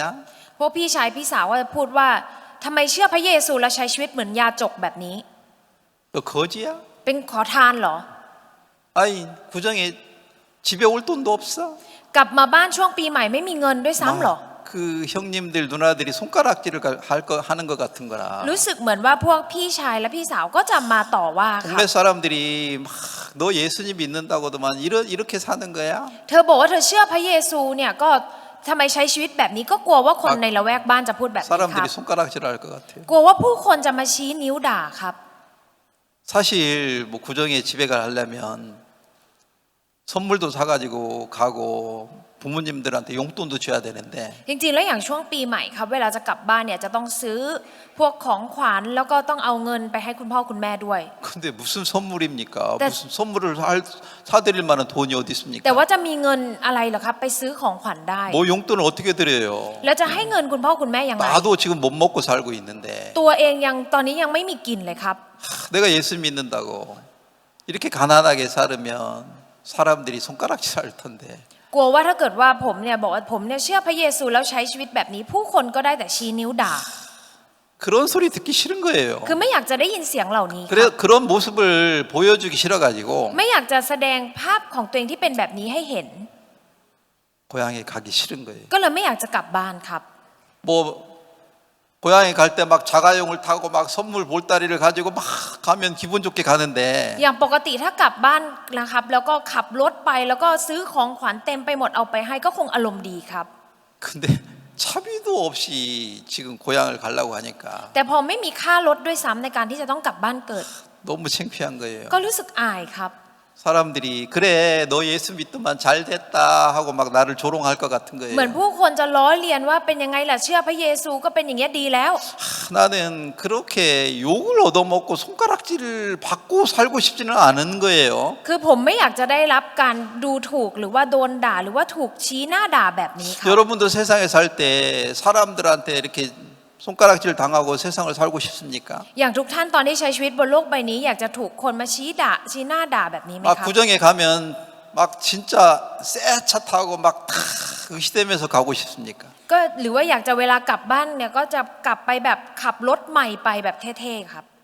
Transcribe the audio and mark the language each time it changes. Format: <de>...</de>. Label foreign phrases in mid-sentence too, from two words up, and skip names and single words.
<th>พวกพี่ชายพี่สาวก็จะพูดว่าทำไมเชื่อพระเยซูแล้วใช้ชีวิตเหมือนยาจกแบบนี้</th> <ko>너 거지야?</ko> <th>เป็นขอทานเหรอ</th> <ko>아이 구정에 집에 올 돈도 없어?</ko> <th>กลับมาบ้านช่วงปีใหม่ไม่มีเงินด้วยซ้ำเหรอ</th> <ko>그 형님들 누나들이 손가락질을 하는 것 같은 거라.</ko> <th>รู้สึกเหมือนว่าพวกพี่ชายและพี่สาวก็จะมาต่อว่าค่ะ</th> <ko>동네 사람들이 막 너 예수님 믿는다고도만 이렇게 사는 거야?</ko> <th>เธอบอกว่าเธอเชื่อพระเยซูเนี่ยก็ทำไมใช้ชีวิตแบบนี้ก็กลัวว่าคนในละแวกบ้านจะพูดแบบนี้ครับ</th> <ko>사람들이 손가락질을 할 것 같아요.</ko> <th>กลัวว่าผู้คนจะมาชี้นิ้วด่าครับ</th> <ko>사실 뭐 구정에 집에 가려면 선물도 사가지고 가고 부모님들한테 용돈도 줘야 되는데</ko> <th>จริงๆแล้วอย่างช่วงปีใหม่ครับเวลาจะกลับบ้านเนี่ยจะต้องซื้อพวกของขวัญแล้วก็ต้องเอาเงินไปให้คุณพ่อคุณแม่ด้วย</th> <ko>근데 무슨 선물입니까? 무슨 선물을 사드릴 만한 돈이 어디</ko> <th>แต่</th> <ko>있습니까?</ko> <th>ว่าจะมีเงินอะไรเหรอครับไปซื้อของขวัญได้</th> <ko>뭐 용돈을 어떻게 드려요?</ko> <th>แล้วจะให้เงินคุณพ่อคุณแม่ยังไง</th> <ko>나도 지금 못 먹고 살고 있는데</ko> <th>ตัวเองยังตอนนี้ยังไม่มีกินเลยครับ</th> <ko>내가 예수 믿는다고 이렇게 가난하게 살으면 사람들이 손가락질 할 텐데</ko> <th>กลัวว่าถ้าเกิดว่าผมเนี่ยบอกว่าผมเนี่ยเชื่อพระเยซูแล้วใช้ชีวิตแบบนี้ผู้คนก็ได้แต่ชี้นิ้วด่า</th> <ko>그런 소리 듣기 싫은 거예요.</ko> <th>คือไม่อยากจะได้ยินเสียงเหล่านี้ครับ</th> <ko>그래 그런 모습을 보여주기 싫어가지고</ko> <th>ไม่อยากจะแสดงภาพของตัวเองที่เป็นแบบนี้ให้เห็น</th> <ko>고향에 가기 싫은 거예요.</ko> <th>ก็เลยไม่อยากจะกลับบ้านครับ</th> <ko>뭐 고향에 갈 때 막 자가용을 타고 막 선물 보따리를 가지고 막 가면 기분 좋게 가는데</ko> <th>อย่างปกติถ้ากลับบ้านนะครับแล้วก็ขับรถไปแล้วก็ซื้อของขวัญเต็มไปหมดเอาไปให้ก็คงอารมณ์ดีครับ</th> <ko>근데 차 차비도 없이 지금 고향을 가려고 하니까</ko> <th>แต่พอไม่มีค่ารถด้วยซ้ำในการที่จะต้องกลับบ้านเกิด</th> <ko>너무 창피한 거예요.</ko> <th>ก็รู้สึกอายครับ</th> <ko>사람들이 그래 너 예수 믿더만 잘 됐다 하고 막 나를 조롱할 것 같은</ko> <th>เหมือน</th> <ko>거예요.</ko> <th>ผู้คนจะล้อเลียนว่าเป็นยังไงล่ะเชื่อพระเยซูก็เป็นอย่างเงี้ยดีแล้ว</th> <ko>나는 그렇게 욕을 얻어먹고 손가락질을 받고 살고 싶지는 않은 거예요.</ko> <th>คือผมไม่อยากจะได้รับการดูถูกหรือว่าโดนด่าหรือว่าถูกชี้หน้าด่าแบบนี้ครับ</th> <ko>여러분도 세상에 살 때 사람들한테 이렇게 손가락질 당하고 세상을 살고 싶습니까?</ko> <th>อย่างทุกท่านตอนที่ใช้ชีวิตบนโลกใบนี้อยากจะถูกคนมาชี้หน้าด่าแบบนี้ไหม</th> <ko>막</ko> <th>ครับ</th> <ko>구정에 가면 막 진짜 새 차 타고 막 탁 의시되면서 가고 싶습니까?</ko> <th>ก็หรือว่าอยากจะเวลากลับบ้านเนี่ยก็จะกลับไปแบบขับรถใหม่ไปแบบเท่ๆครับ</th>